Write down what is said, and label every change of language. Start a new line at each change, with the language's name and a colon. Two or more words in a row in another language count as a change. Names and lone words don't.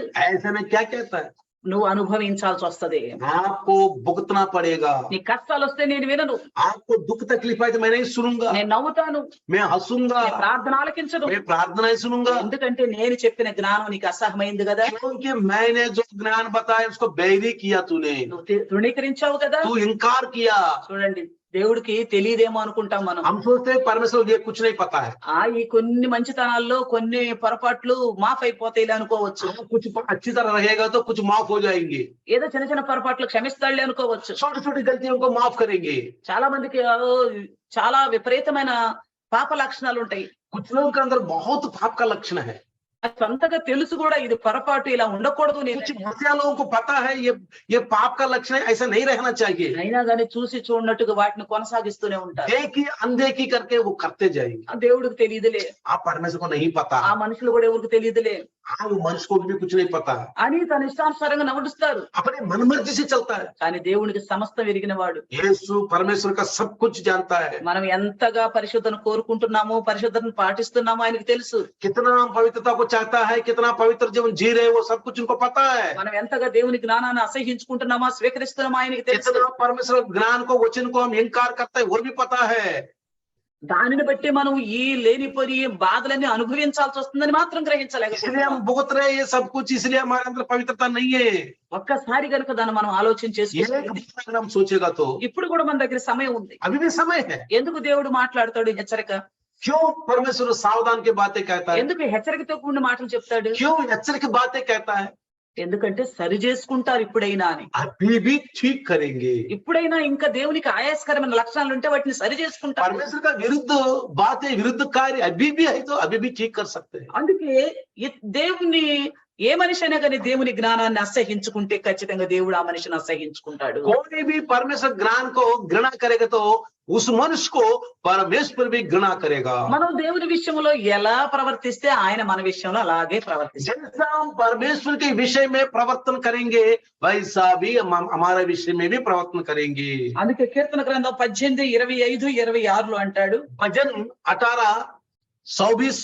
Hindi: ऐसे में क्या कहता है,
Telugu: నువ్వు అనుభవించాల్సి వస్తది,
Hindi: आपको भुगतना पड़ेगा।
Telugu: నీ కష్టాలు వస్తే నేను వినను,
Hindi: आपको दुख तकलीफ आए तो मैं नहीं सुनूंगा,
Telugu: నేను నవ్వుతాను,
Hindi: मैं हंसूंगा,
Telugu: నీ ప్రార్థన ఆలకించను,
Hindi: मैं प्रार्थनाएं सुनूंगा,
Telugu: ఎందుకంటే నేను చెప్పిన జ్ఞానం నీకు అసహ్యమైంది కదా,
Hindi: क्योंकि मैंने जो ज्ञान बताया उसको बैरी किया तूने,
Telugu: నువ్వు తృణీకరించావు కదా।
Hindi: तू इनकार किया।
Telugu: చూడండి, దేవుడికి తెలియదేమో అనుకుంటాం మనం,
Hindi: हम सोचते हैं परमेश्वर को ये कुछ नहीं पता है,
Telugu: ఈ కొన్ని మంచితనాల్లో కొన్ని పొరపాట్లు మాఫ్ అయిపోతాయిలే అనుకోవచ్చు,
Hindi: कुछ अच्छी तरह रहेगा तो कुछ माफ हो जाएंगे,
Telugu: ఏదో చిన్న చిన్న పొరపాట్లు క్షమిస్తాడులే అనుకోవచ్చు।
Hindi: छोटी छोटी गलतियों को माफ करेंगे।
Telugu: చాలా మందికి చాలా విపరీతమైన పాప లక్షణాలు ఉంటాయి,
Hindi: कुछ लोगों के अंदर बहुत पाप का लक्षण है,
Telugu: అది సొంతగా తెలుసు కూడా ఇది పొరపాటు, ఇలా ఉండకూడదు నేను,
Hindi: कुछ मसीहा लोगों को पता है ये पाप का लक्षण है, ऐसा नहीं रहना चाहिए,
Telugu: అయినా కానీ చూసి చూడనట్టుగా వాటిని కొనసాగిస్తూనే ఉంటారు।
Hindi: देखी अनदेखी करके वो करते जाएंगे।
Telugu: ఆ దేవుడికి తెలియదులే,
Hindi: आप परमेश्वर को नहीं पता,
Telugu: ఆ మనుషులు కూడా ఎవరికి తెలియదులే
Hindi: हाँ वो मनुष्य को भी कुछ नहीं पता,
Telugu: అని తన ఇష్టానుసారంగా నడుస్తారు।
Hindi: अपने मनमर्जी से चलता है।
Telugu: కానీ దేవునికి సమస్తం ఎరిగిన వాడు,
Hindi: यीशु परमेश्वर का सब कुछ जानता है,
Telugu: మనం ఎంతగా పరిశుద్ధను కోరుకుంటున్నామో పరిశుద్ధతను పాటిస్తున్నామో ఆయనకు తెలుసు,
Hindi: कितना हम पवित्रता को चाहता है, कितना पवित्र जीवन जी रहे हैं, वो सब कुछ उनको पता है।
Telugu: మనం ఎంతగా దేవుని జ్ఞానాన్ని అసహించుకుంటున్నామా స్వీకరిస్తున్నామా ఆయనకి తెలుసు।
Hindi: कितना परमेश्वर ज्ञान को वचन को हम इनकार करते हैं वो भी पता है।
Telugu: దానిని బట్టి మనం ఈ లేనిపోయి బాధలన్నీ అనుభవించాల్సి వస్తుందని మాత్రం
Hindi: इसलिए
Telugu: గ్రహించలేకపోతున్నాం।
Hindi: हम भुगत रहे हैं ये सब कुछ, इसलिए हमारे अंदर पवित्रता नहीं है।
Telugu: ఒక్కసారి కనుక దాన్ని మనం ఆలోచన
Hindi: ये
Telugu: చేసుకుంటే
Hindi: अगर हम सोचेगा तो
Telugu: ఇప్పుడు కూడా మన దగ్గర సమయం ఉంది।
Hindi: अभी भी समय है।
Telugu: ఎందుకు దేవుడు మాట్లాడతాడు హెచ్చరిక,
Hindi: क्यों परमेश्वर सावधान की बातें कहता है,
Telugu: ఎందుకు హెచ్చరికతో కూడిన మాటలు చెప్తాడు,
Hindi: क्यों एचरिक की बातें कहता है,
Telugu: ఎందుకంటే సరి చేసుకుంటారు ఇప్పుడైనా అని।
Hindi: अभी भी ठीक करेंगे।
Telugu: ఇప్పుడైనా ఇంకా దేవునికి ఆయాస్కరమైన లక్షణాలు ఉంటే వాటిని సరి చేసుకుంటారు।
Hindi: परमेश्वर का विरुद्ध बातें, विरुद्ध कार्य अभी भी है तो अभी भी ठीक कर सकते हैं।
Telugu: అందుకే దేవుని ఏ మనిషి అయినా కానీ దేవుని జ్ఞానాన్ని అసహించుకుంటే ఖచ్చితంగా దేవుడు ఆ మనిషిని అసహించుకుంటాడు।
Hindi: कोई भी परमेश्वर ज्ञान को घृणा करेगा तो उस मनुष्य को परमेश्वर भी घृणा करेगा।
Telugu: మనం దేవుని విషయంలో ఎలా ప్రవర్తిస్తే ఆయన మన విషయంలో అలాగే ప్రవర్తిస్తాడు।
Hindi: जैसा हम परमेश्वर के विषय में प्रवर्तन करेंगे वैसा भी हम हमारे विषय में भी प्रवर्तन करेंगे।
Telugu: అందుకే కీర్తన గ్రంథం 18, 25, 26 అంటాడు,
Hindi: भजन 18, 24,